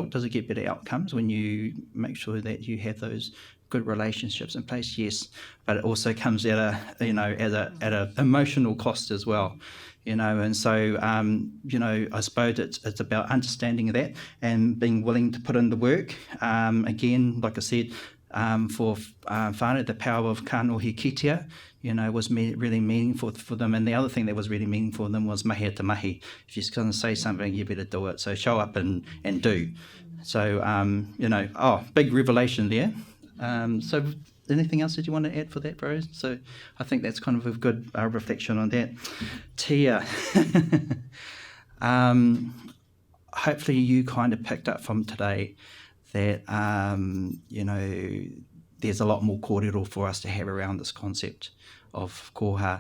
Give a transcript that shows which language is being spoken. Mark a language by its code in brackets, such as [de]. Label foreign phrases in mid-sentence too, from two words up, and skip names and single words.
[en] Does it get better outcomes when you make sure that you have those good relationships in place, yes, but it also comes at a emotional cost as well. And so, I suppose it's about understanding that and being willing to put in the work. Again, like I said, for whānau, the power of [mi] kanohi kitea, [en] was really meaningful for them. And the other thing that was really meaningful for them was [mi] mahi te mahi. [en] If you're going to say something, you better do it. So show up and do. So, big revelation there. So anything else that you want to add for that, bro? So I think that's kind of a good reflection on that. Tia, hopefully you kind of picked up from today that, there's a lot more kōrero for us to have around this concept of koha.